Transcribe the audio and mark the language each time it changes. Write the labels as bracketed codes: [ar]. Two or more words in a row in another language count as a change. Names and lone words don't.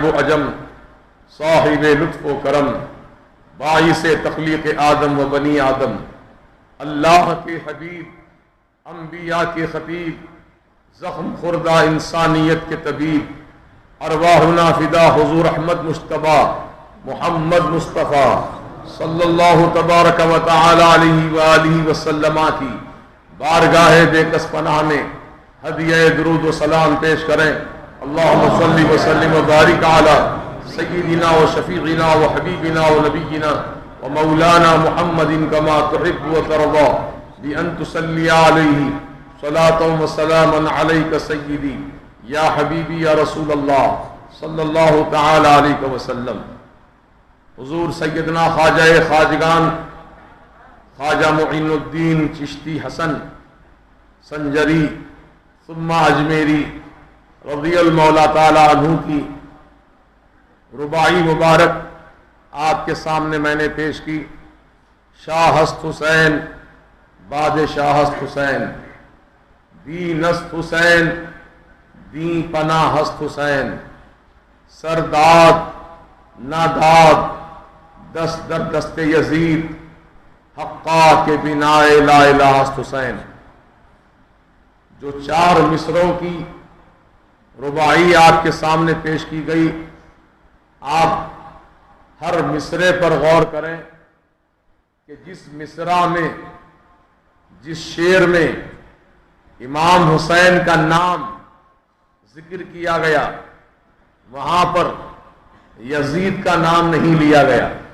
[ur] و عجم صاحب لطف و کرم باعث تخلیق آدم و بنی آدم، اللہ کے حبیب، انبیاء کے خطیب، زخم خوردہ انسانیت کے طبیب، [ar] ارواحنا فدا [ur] حضور احمد مجتبی محمد مصطفیٰ [ar] صلی اللہ تبارک و تعالی علیہ وآلہ وسلم [ur] کی بارگاہ بے کس پناہ میں ہدیہ درود و سلام پیش کریں. [ar] اللہم صلی وسلم و بارک علی سیدنا و شفیعنا و حبیبنا و نبینا و مولانا محمد کما تحب و ترضا بأن تصلی علیہ صلاة و سلاما علیک سیدی یا حبیبی یا رسول اللہ صلی اللہ تعالی علیہ وسلم. [ur] حضور سیدنا خواجہ خواجگان خواجہ معین الدین چشتی حسن سنجری ثم اجمیری [ar] رضی المولا تعالی عنہ [ur] کی رباعی مبارک آپ کے سامنے میں نے پیش کی. [fa] شاہ ہست حسین باد شاہ ہست حسین دین است حسین دین پناہ ہست حسین سرداد ناداد دست در دست یزید حقا کے بنا لا الہ ہست حسین. [ur] جو 4 مصروں کی رباعی آپ کے سامنے پیش کی گئی، آپ ہر مصرے پر غور کریں کہ جس مصرع میں جس شعر میں امام حسین کا نام ذکر کیا گیا وہاں پر یزید کا نام نہیں لیا گیا،